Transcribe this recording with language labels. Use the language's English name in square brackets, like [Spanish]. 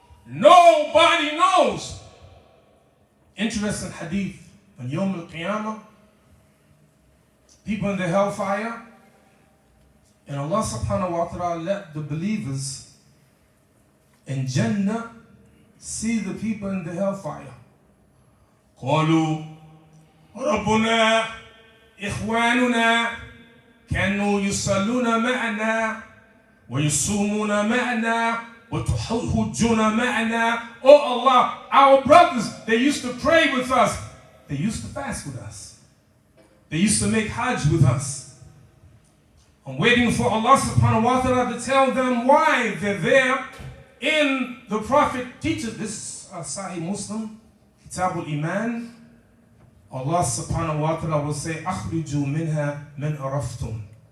[English] Nobody knows. Interesting hadith. On Yawm al-Qiyamah, people in the hellfire, and Allah subhanahu wa ta'ala let the believers in Jannah see the people in the hellfire. [Arabic] قالوا ربنا إخواننا كانوا يصلون معنا ويصومون معنا وتحجون معنا. [English] Oh Allah, our brothers, they used to pray with us. They used to fast with us. They used to make hajj with us. I'm waiting for Allah subhanahu wa ta'ala to tell them why they're there. In the Prophet teaches this, Sahih Muslim, Kitab al-Iman, Allah subhanahu wa ta'ala will say, [Arabic] أخرجوا منها من عرفتم.